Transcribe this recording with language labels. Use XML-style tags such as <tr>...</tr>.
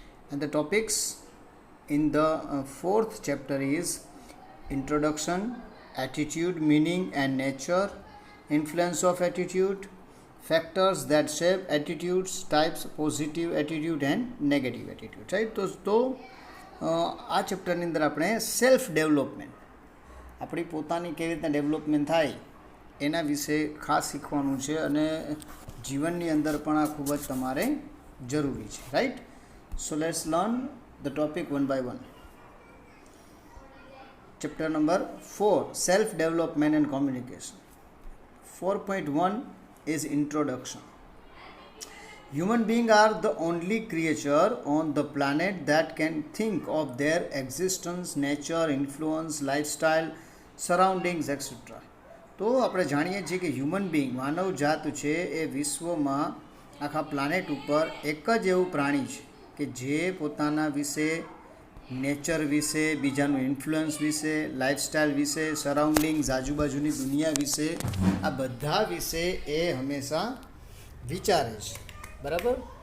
<en>And the topics in the fourth chapter is introduction, attitude, meaning and nature, influence of attitude, factors that shape attitudes, types, positive attitude and negative attitude, right?</en> <gu>તો આ ચેપ્ટરની અંદર આપણે self development, આપણી પોતાની કેવી રીતના development થાય એના વિશે ખાસ શીખવાનું છે અને જીવનની અંદર પણ આ ખૂબ જ તમારે જરૂરી છે, right?</gu> <en>So let's learn the topic one by one. Chapter number 4, self-development and communication. 4.1 is introduction. Human beings are the only creature on the planet that can think of their existence, nature, influence, lifestyle, surroundings, etc.</en> <gu>તો આપણે જાણીએ છીએ કે human being, માનવ જાત છે એ વિશ્વમાં આખા planet ઉપર એક જ એવું પ્રાણી છે કે જે પોતાના વિશે, નેચર વિશે, બીજાનું ઇન્ફ્લુઅન્સ વિશે, લાઈફસ્ટાઈલ વિશે, સરાઉન્ડિંગ્સ, આજુબાજુની દુનિયા વિશે, આ બધા વિશે એ હંમેશા વિચારે છે, બરાબર?</gu>